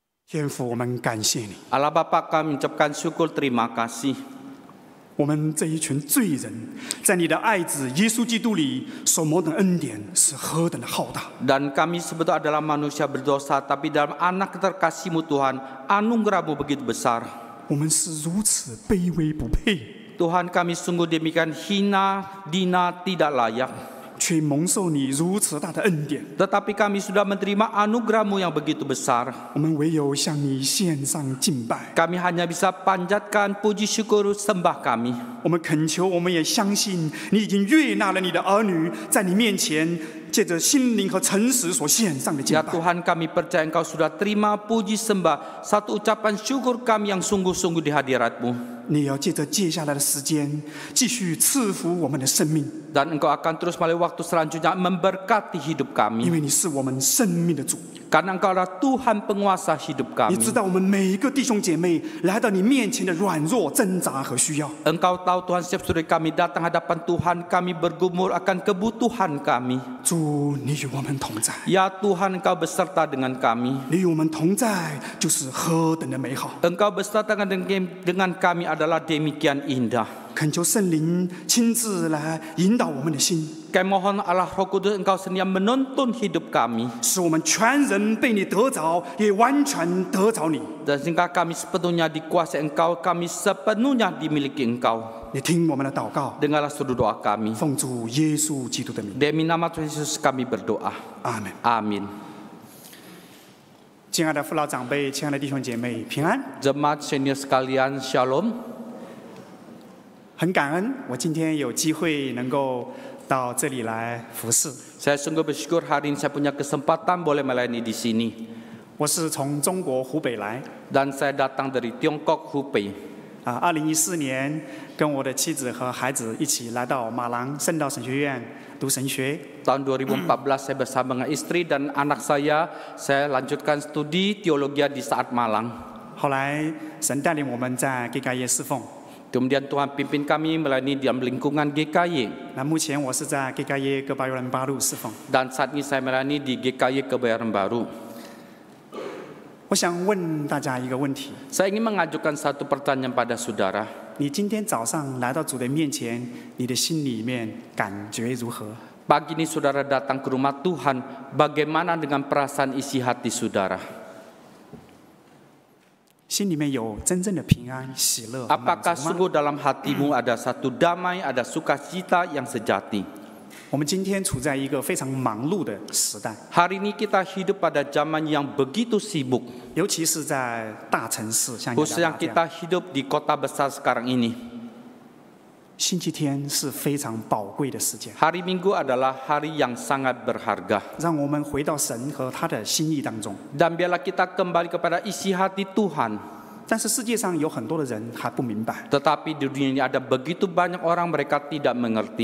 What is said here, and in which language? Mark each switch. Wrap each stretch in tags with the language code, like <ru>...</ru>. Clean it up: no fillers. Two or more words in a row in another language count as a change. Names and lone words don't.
<zh>天父，我们感谢你，</zh> <id>Allah Bapa, kami ucapkan syukur terima kasih.</id> <zh>我们这一群罪人，在你的爱子耶稣基督里所蒙的恩典是何等的浩大。</zh> <id>Dan kami sebetulnya adalah manusia berdosa, tapi dalam anak terkasih-Mu Tuhan, anugerah-Mu begitu besar.</id> <zh>我们是如此卑微不配，</zh> <id>Tuhan, kami sungguh demikian hina, dina, tidak layak.</id> <zh>却蒙受你如此大的恩典。</zh> <id>Tetapi kami sudah menerima anugerah-Mu yang begitu besar.</id> <zh>我们唯有向你献上敬拜。</zh> <id>Kami hanya bisa panjatkan puji syukur sembah kami.</id> <zh>我们恳求，我们也相信你已经悦纳了你的儿女，在你面前借着心灵和诚实所献上的敬</zh> <id>Ya</id> <zh>拜。</zh> <id>Tuhan, kami percaya Engkau sudah terima puji sembah, satu ucapan syukur kami yang sungguh-sungguh di hadirat-Mu.</id> <zh>你也要借着接下来的时间，继续赐福我们的生命，</zh> <id>Dan Engkau akan terus melalui waktu selanjutnya memberkati hidup</id> <zh>因</zh> <id>kami.</id> <zh>为你是我们生命的主。</zh> <id>Karena Engkau adalah Tuhan penguasa hidup</id> <zh>你</zh> <id>kami.</id> <zh>知道我们每一个弟兄姐妹来到你面前的软弱、挣扎和需要。</zh> <id>Engkau tahu Tuhan, setiap saudara kami datang hadapan Tuhan, kami bergumul akan kebutuhan kami.</id> <zh>主，你与我们同在，</zh> <id>Ya Tuhan, Engkau beserta dengan kami.</id> <zh>你与我们同在就是何等的美好。</zh> <id>Engkau beserta dengan kami adalah demikian indah.</id> <zh>恳求圣灵亲自来引导我们的心，</zh> <id>Kami mohon Allah Roh Kudus, Engkau sendiri menuntun hidup kami.</id> <zh>使我们全人被你得着，也完全得着你。</zh> <id>Dan sehingga kami sepenuhnya dikuasai Engkau, kami sepenuhnya dimiliki Engkau.</id> <zh>你听我们的祷告，</zh> <id>Dengarlah seluruh doa kami.</id> <zh>奉主耶稣基督的名，</zh> <id>Demi nama Tuhan Yesus kami berdoa.</id> <zh>阿门。</zh> <id>Amin.</id> <zh>亲爱的父老长辈，亲爱的弟兄姐妹，平安。</zh> <id>Jemaat senior sekalian, Shalom.</id> <zh>很感恩，我今天有机会能够到这里来服侍。</zh> <id>Saya sungguh bersyukur hari ini saya punya kesempatan boleh melayani di sini.</id> <zh>我是从中国湖北来，</zh> <id>Dan saya datang dari Tiongkok, Hubei.</id> <zh>2014 年跟我的妻子和孩子一起来到马郎圣道神学院读神学。</zh> <id>Tahun 2014 saya bersama dengan istri dan anak saya lanjutkan studi teologi di saat Malang.</id> <zh>后来神带领我们在 GKY 侍奉。</zh> <id>Kemudian Tuhan pimpin kami melayani di dalam lingkungan GKY.</id> <zh>那目前我是在 GKY 哥巴尤人巴路侍奉。</zh> <id>Dan saat ini saya melayani di GKY Kebayoran Baru.</id> <zh>我想问大家一个问题：</zh> <id>Saya ingin mengajukan satu pertanyaan pada saudara.</id> <zh>你今天早上来到主的面前，你的心里面感觉如何？</zh> <id>Pagi ini saudara datang ke rumah Tuhan, bagaimana dengan perasaan isi hati saudara?</id> <zh>心里面有真正的平安、喜乐、满</zh> <id>Apakah</id> <zh>足吗？</zh> <id>sungguh dalam hatimu ada satu damai, ada sukacita yang sejati?</id> <zh>我们今天处在一个非常忙碌的时代，</zh> <id>Hari ini kita hidup pada zaman yang begitu sibuk,</id> <zh>尤其是在大城市，像雅</zh> <id>khusus</id> <zh>加</zh> <id>yang</id> <zh>达这样。</zh> <id>kita hidup di kota besar sekarang ini.</id> <zh>星期天是非常宝贵的时间，</zh> <id>Hari Minggu adalah hari yang sangat berharga.</id> <zh>让我们回到神和他的心意当中。</zh> <id>Dan biarlah kita kembali kepada isi hati Tuhan.</id> <zh>但是世界上有很多的人还不明白，</zh> <id>Tetapi di dunia ini ada begitu banyak orang mereka tidak mengerti.</id>